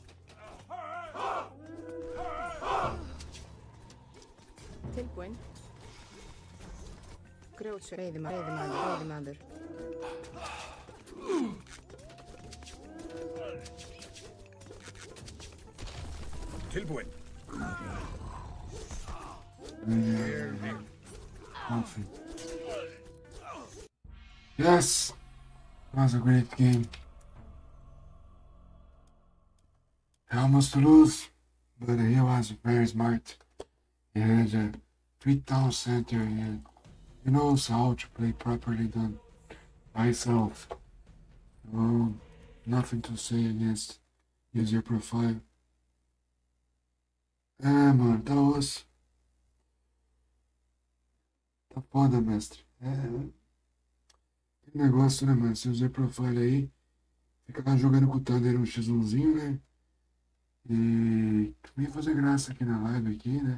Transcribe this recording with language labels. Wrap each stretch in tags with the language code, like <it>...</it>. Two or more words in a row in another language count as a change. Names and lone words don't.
<is>Tilbúinn. Grjótsveig. Veiðimaður. Tilbúinn.</is> <en>Nothing. Yes! That was a great game. I almost lose, but he was very smart. He had a 3-town center and he knows how to play properly done by himself. Nothing to say against user profile.</en> <pt>É, mano, tá foda, mestre. Que negócio, né, mano? Esse</pt> <en>user profile</en> <pt>aí fica lá jogando com o Thunder um X1zinho, né? E vem fazer graça aqui na live, aqui, né?</pt>